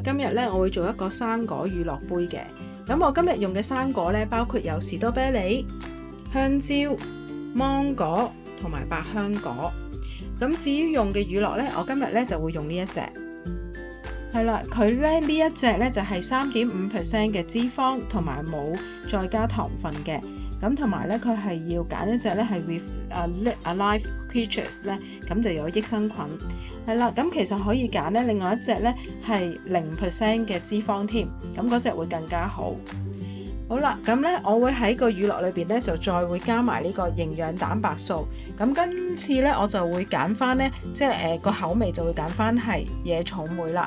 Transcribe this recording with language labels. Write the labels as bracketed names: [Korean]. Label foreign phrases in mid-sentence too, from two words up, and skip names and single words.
[Cantonese] 今日咧我會做一個生果乳酪杯嘅。咁我今日用嘅生果咧包括有士多啤梨、香蕉、芒果同埋百香果。咁至於用嘅乳酪咧，我今日咧就會用呢一隻。係啦，佢咧呢一隻咧就係3.5% 嘅脂肪，同埋冇再加糖分嘅。咁同埋咧，佢係要揀一隻咧係 [English] with alive creatures [Cantonese] 咧，咁就有益生菌。係啦，咁其實可以揀咧另外一隻咧係0% 嘅脂肪添，咁嗰隻會更加好。好啦，咁咧我會喺個乳酪裏邊咧就再會加埋呢個營養蛋白素。咁今次咧我就會揀翻咧，即係個口味就會揀翻係野草莓啦。